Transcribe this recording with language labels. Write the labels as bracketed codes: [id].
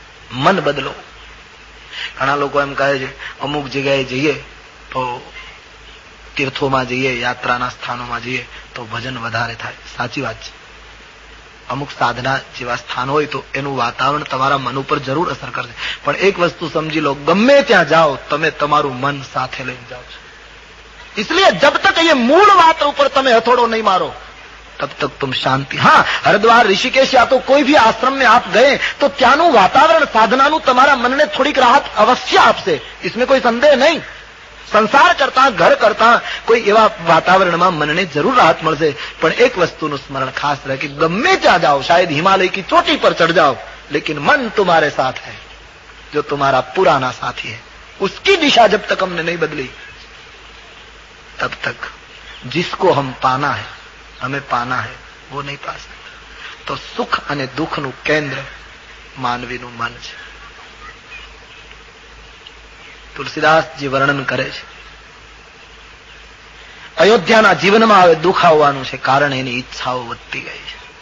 [gu] મન બદલો. ઘણા લોકો એમ કહે છે અમુક જગ્યાએ જઈએ તો તીર્થોમાં જઈએ, યાત્રાના સ્થાનોમાં જઈએ તો ભજન વધારે થાય. સાચી વાત છે. અમુક સાધના જેવા સ્થાન હોય તો એનું વાતાવરણ તમારા મન ઉપર જરૂર અસર કરશે. પણ એક વસ્તુ સમજી લો, ગમે ત્યાં જાઓ તમે તમારું મન સાથે લઈને જાઓ છો. [hi] इसलिए जब तक ये मूल बात ऊपर [gu] તમે હથોડો [hi] नहीं मारो तब तक तुम शांति. हाँ, हरिद्वार ऋषिकेश या तो कोई भी आश्रम में आप गए तो [gu] ત્યાંનું વાતાવરણ સાધનાનું તમારા મનને થોડીક રાહત અવશ્ય આપશે, [hi] इसमें कोई संदेह नहीं. [gu] સંસાર કરતા, ઘર કરતા કોઈ એવા વાતાવરણમાં મનને જરૂર રાહત મળશે. પણ એક વસ્તુનું સ્મરણ ખાસ રહે કે ગમે ત્યાં જાઓ, શાયદ [hi] हिमालय की चोटी पर चढ़ जाओ, लेकिन मन तुम्हारे साथ है, जो तुम्हारा पुराना साथी है. उसकी दिशा जब तक हमने नहीं बदली तब तक जिसको हम पाना है, हमें पाना है, वो नहीं पा सकते. [gu] तो સુખ અને દુઃખનું કેન્દ્ર માનવીનું મન છે. તુલસીદાસજી વર્ણન કરે છે અયોધ્યાના જીવનમાં હવે દુઃખ આવવાનું છે, કારણ એની ઈચ્છાઓ વધતી ગઈ છે.